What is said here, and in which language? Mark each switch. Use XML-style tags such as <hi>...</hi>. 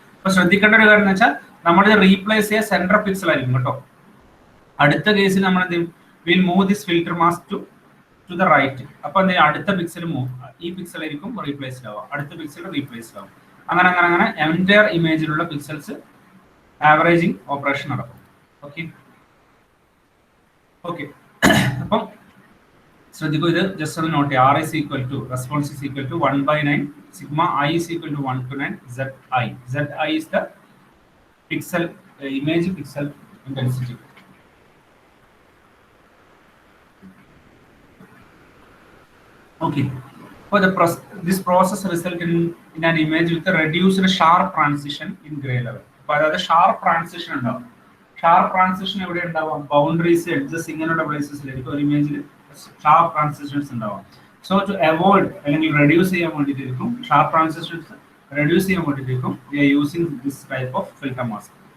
<ml>അപ്പൊ ശ്രദ്ധിക്കേണ്ട ഒരു കാര്യം എന്ന് വെച്ചാൽ നമ്മളിത് റീപ്ലേസ് ചെയ്യുക സെൻട്രൽ പിക്സൽ ആയിരിക്കും കേട്ടോ. അടുത്ത കേസിൽ നമ്മൾ എന്ത് ചെയ്യും?</ml> <en>Will move this filter mask to the right.</en> <ml>അപ്പൊ എന്ത് ചെയ്യും? അടുത്ത പിക്സൽ ഈ പിക്സൽ ആയിരിക്കും റീപ്ലേസ്ഡ് ആവുക, അടുത്ത പിക്സൽ റീപ്ലേസ്ഡ് ആവും. അങ്ങനെ എൻറ്റയർ ഇമേജിലുള്ള പിക്സൽസ് ആവറേജിങ് ഓപ്പറേഷൻ നടക്കും.</ml> <en>okay okay,</en> <ml>അപ്പം ശ്രദ്ധിക്കൂ, ഇത് ജസ്റ്റ് ഒന്ന് നോട്ട് ചെയ്യാം.</ml> <en>R is equal to response is equal to 1/9 sigma I is equal to 1 to 9 Zi. Zi is the pixel image pixel intensity. Okay, for this process result in an image with a reduced sharp transition in gray level.</en> <ml>അപ്പോൾ അതായത് sharp transition ഉണ്ടാവും. Sharp transition എവിടെ ഉണ്ടാവും? Boundaries, edges ഇങ്ങനെയുള്ള പ്ലേസസിലായിരിക്കും ഒരു ഇമേജിൽ sharp transitions ഉണ്ടാവാം.</ml> <en>so to avoid</en> <ml>അല്ലെങ്കിൽ reduce ചെയ്യാൻ വേണ്ടിയിട്ടായിരിക്കും ഷാർപ്പ് ട്രാൻസിഷൻസ് റെഡ്യൂസ് ചെയ്യാൻ വേണ്ടിയിട്ടായിരിക്കും</ml> <en>We are using this type of filter mask.</en>